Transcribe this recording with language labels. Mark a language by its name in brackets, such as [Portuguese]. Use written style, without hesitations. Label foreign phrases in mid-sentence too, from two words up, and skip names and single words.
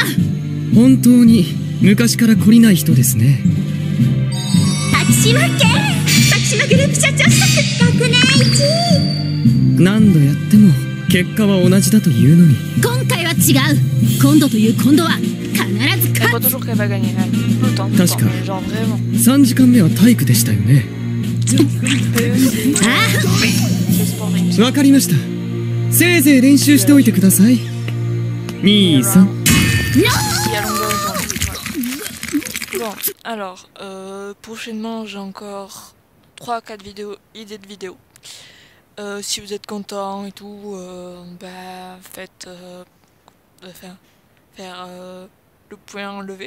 [Japanese] 本当に昔から懲りない人ですね。滝島家、滝島グループ社長子息学年1位。何度やっても結果は同じだというのに。今回は違う。今度という今度は必ず [French] Elle [Japanese] 勝 [French] croit [Japanese] つ。 [French] toujours qu'elle va gagner. Tout le temps, Parce que- mais genre vraiment. [Japanese] 3 時間目は体育でしたよね。ああ、わかりました。せいぜい練習しておいてください。兄さん。 [French] Il y a longueur de journée. Bon, alors, prochainement j'ai encore 3-4 vidéos, idées de vidéos. Si vous êtes content et tout, bah faites faire le point levé.